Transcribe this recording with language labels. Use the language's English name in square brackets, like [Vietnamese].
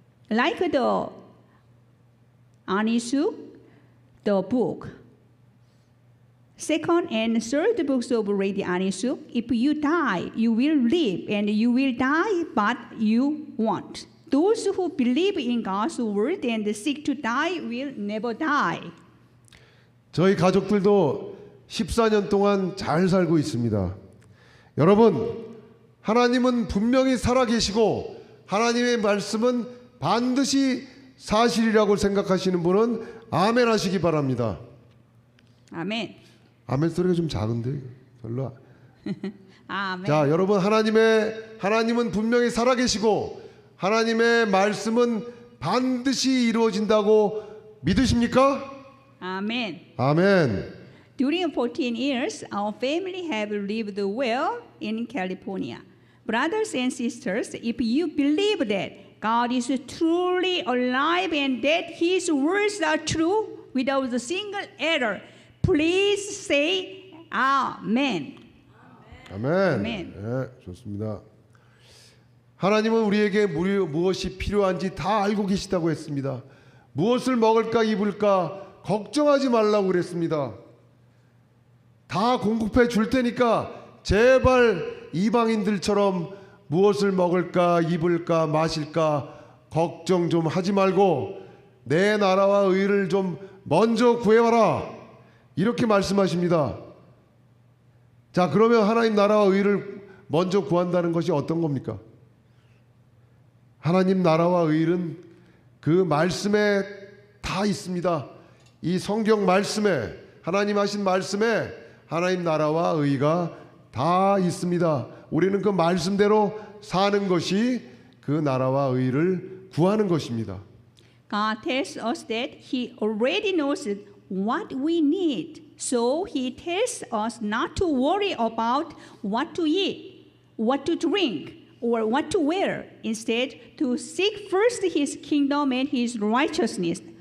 [English] Like the Anisuk, the book, second and third books of Lady Anisuk, if you die, you will live, and you will die, but you won't. Those who believe in God's word and seek to die will never die. [Korean] 저희 가족들도 14년 동안 잘 살고 있습니다. 여러분, 하나님은 분명히 살아계시고 하나님의 말씀은 반드시 사실이라고 생각하시는 분은 아멘 하시기 바랍니다. 아멘. 아멘 소리가 좀 작은데 별로. 아멘. 자, 여러분, 하나님은 분명히 살아계시고 하나님의 말씀은 반드시 이루어진다고 믿으십니까? [English] Amen. [Korean] 아멘. [English] During 14 years, our family have lived well in California. Brothers and sisters, if you believe that God is truly alive and that His words are true without a single error, please say Amen. [Korean] 아멘. 아멘. 네, 좋습니다. 하나님은 우리에게 무엇이 필요한지 다 알고 계시다고 했습니다. 무엇을 먹을까 입을까 걱정하지 말라고 그랬습니다. 다 공급해 줄 테니까 제발 이방인들처럼 무엇을 먹을까 입을까 마실까 걱정 좀 하지 말고 내 나라와 의를 좀 먼저 구해와라. 이렇게 말씀하십니다. 자, 그러면 하나님 나라와 의를 먼저 구한다는 것이 어떤 겁니까? 하나님 나라와 의는 그 말씀에 다 있습니다. 이 성경 말씀에, 하나님 하신 말씀에 하나님 나라와 의가 다 있습니다. 우리는 그 말씀대로 사는 것이 그 나라와 의를 구하는 것입니다. [English] God tells us that He already knows what we need. So He tells us not to worry about what to eat, what to drink, or what to wear. Instead, to seek first His kingdom and His righteousness.